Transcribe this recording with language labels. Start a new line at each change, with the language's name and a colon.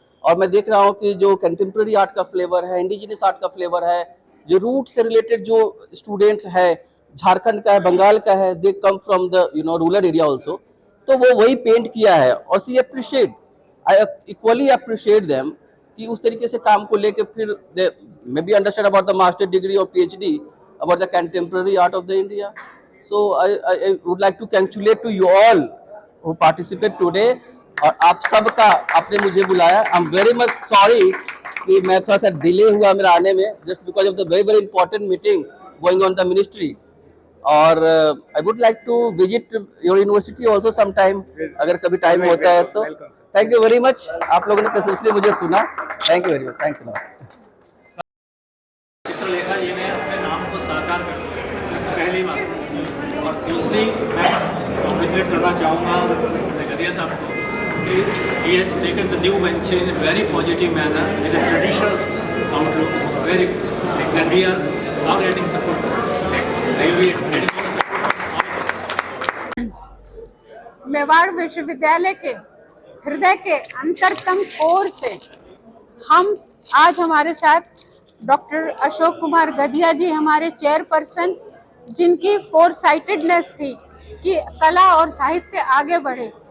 Hindi: और मैं देख रहा हूँ कि जो कंटेम्प्रेरी आर्ट का फ्लेवर है, इंडिजिनस आर्ट का फ्लेवर है, जो रूट से रिलेटेड जो स्टूडेंट है, झारखंड का है, बंगाल का है,
English: They come from the, you know, rural area also.
Hindi: तो वो वही पेंट किया है और
English: see appreciate, I equally appreciate them
Hindi: कि उस तरीके से काम को लेके फिर
English: They may be understand about the master degree और PhD about the contemporary art of the India. So I would like to congratulate to you all who participate today.
Hindi: और आप सबका आपने मुझे बुलाया.
English: I'm very much sorry
Hindi: कि मैं थोड़ा सा डिले हुआ मेरा आने में,
English: just because of the very very important meeting going on the ministry. और I would like to visit your university also sometime
Hindi: अगर कभी टाइम होता है तो.
English: Thank you very much.
Hindi: आप लोगों ने पेशेंसली मुझे सुना.
English: Thank you very much. Thanks a lot.
Hindi: Chitralekha जी ने अपने नाम को साकार कर पहली बार. और दूसरी मैं विजिट करना चाहूँगा गदिया साहब को कि
English: he has taken the new venture in a very positive manner with a traditional outlook, very, and we are now getting support. I will be getting support.
Hindi: Mewar विश्वविद्यालय के हृदय के अंतरतम कोर से हम आज हमारे साथ डॉक्टर अशोक कुमार गदिया जी, हमारे चेयरपर्सन, जिनकी फोरसाइटेडनेस थी कि कला और साहित्य आगे बढ़े.